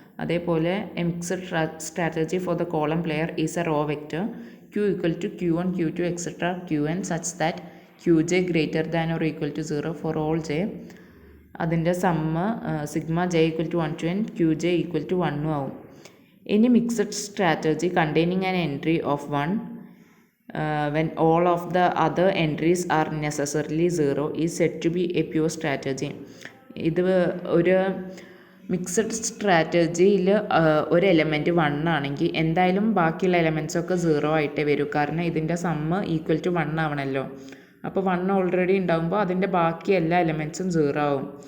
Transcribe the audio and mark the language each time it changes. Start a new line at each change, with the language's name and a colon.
English: അതേപോലെ a mixed strategy for the column player is a row vector q equal to Q1, Q2, etcetera Qn such that Qj greater than or equal to 0 for all j.
Malayalam: അതിൻ്റെ sum sigma j equal to 1 to n Qj equal to 1 ആവും.
English: Any mixed strategy containing an entry of 1 when all of the other entries are necessarily 0 is said to be a pure strategy.
Malayalam: ഇത് ഒരു mixed സ്ട്രാറ്റജിയിൽ ഒരു element 1 ആണെങ്കിൽ എന്തായാലും ബാക്കിയുള്ള എലമെൻറ്റ്സൊക്കെ 0 ആയിട്ടേ വരൂ, കാരണം ഇതിൻ്റെ സമ്മ് ഈക്വൽ ടു 1 ആവണമല്ലോ. അപ്പോൾ 1 ഓൾറെഡി ഉണ്ടാകുമ്പോൾ അതിൻ്റെ ബാക്കി എല്ലാ എലമെൻറ്റ്സും 0 ആവും.